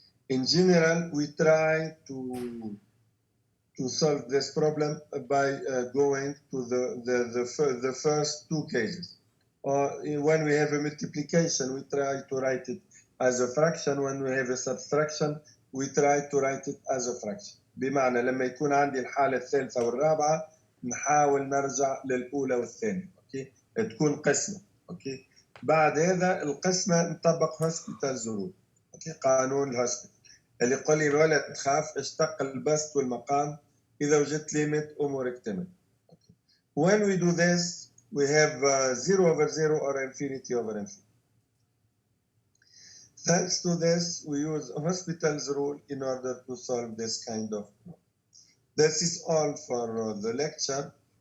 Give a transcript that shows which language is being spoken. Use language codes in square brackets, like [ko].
[en] In general, we try to solve this problem by going to the first two cases. When we have a multiplication, we try to write it as a fraction. When we have a subtraction, we try to write it as a fraction. [ar] بمعنى لما يكون عندي الحالة الثالثة والرابعة نحاول نرجع للأولى والثانية. أوكي؟ تكون قسمة. أوكي؟ بعد هذا القسمة نطبق هوسبيتال رول. أوكي؟ قانون الهوسبيتال. اللي يقول لي الولد تخاف اشتق البسط والمقام إذا وجدت ليميت أمورك تمام. [en] When we do this, we have 0 over 0 or infinity over infinity. Thanks to this, we use hospital's rule in order to solve this kind of problem. This is all for the lecture.